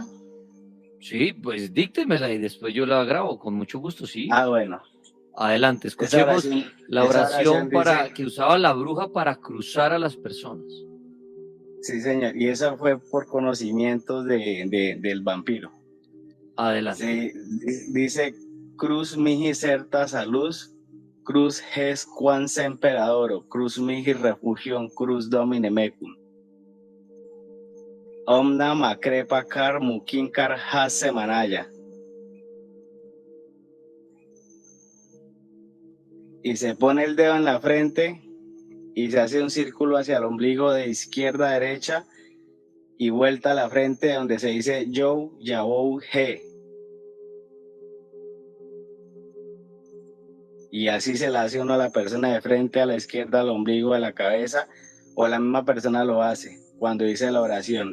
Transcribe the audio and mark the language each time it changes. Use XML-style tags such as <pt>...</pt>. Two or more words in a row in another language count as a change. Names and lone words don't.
<es>Sí, pues díctemela y después yo la grabo con mucho gusto, sí. Ah, bueno. Adelante, escuchemos la oración dice, que usaba la bruja para cruzar a las personas. Sí, señor, y esa fue por conocimientos del vampiro. Adelante.</es> <la>Dice, cruz mihi certa salus, cruz ges quan semper adoro, cruz mihi refugium, cruz domine mecum. Omna macrepa car mukinkar has semanaya.</la> <es>Y se pone el dedo en la frente y se hace un círculo hacia el ombligo de izquierda a derecha y vuelta a la frente donde se dice yo, yahou, he. Y así se la hace uno a la persona de frente, a la izquierda, al ombligo, a la cabeza, o la misma persona lo hace cuando dice la oración.</es>